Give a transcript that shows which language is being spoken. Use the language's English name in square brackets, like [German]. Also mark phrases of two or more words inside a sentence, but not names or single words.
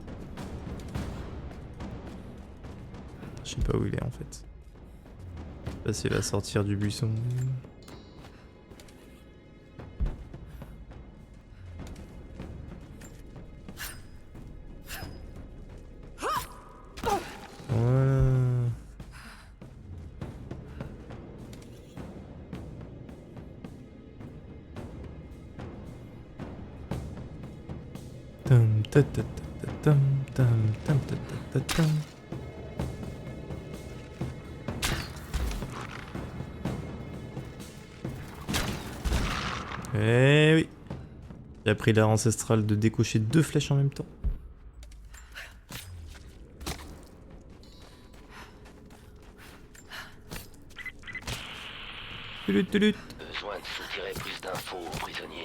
[French] Je sais pas où il est en fait. Je sais pas s'il va sortir du buisson. Voilà. Tam ta ta ta tam tam tam ta ta ta tam. Eh oui. J'ai appris l'art ancestral de décocher 2 flèches en même temps. Besoin de soutirer plus d'infos aux prisonniers.